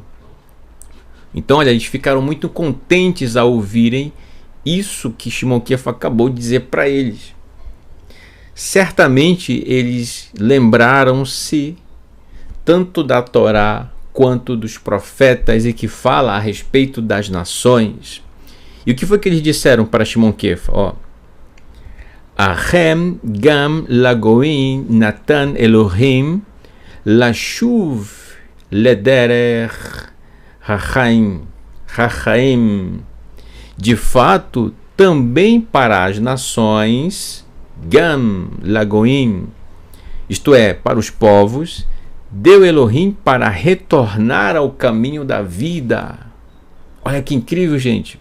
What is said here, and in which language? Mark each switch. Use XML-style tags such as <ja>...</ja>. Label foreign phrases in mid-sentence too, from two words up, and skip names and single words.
<pt>Então, olha, eles ficaram muito contentes ao ouvirem isso que Shimon Kefa acabou de dizer para eles. Certamente eles lembraram-se tanto da Torá quanto dos profetas e que fala a respeito das nações. E o que foi que eles disseram para Shimon Kefa? Ó,</pt> <he>אכן גם לגויים נתן אלוהים לשוב לדרך החיים.</he> <pt>De fato, também para as nações,</pt> <he>גם לגויים,</he> <pt>isto é, para os povos, deu Elohim para retornar ao caminho da vida. Olha que incrível, gente.</pt>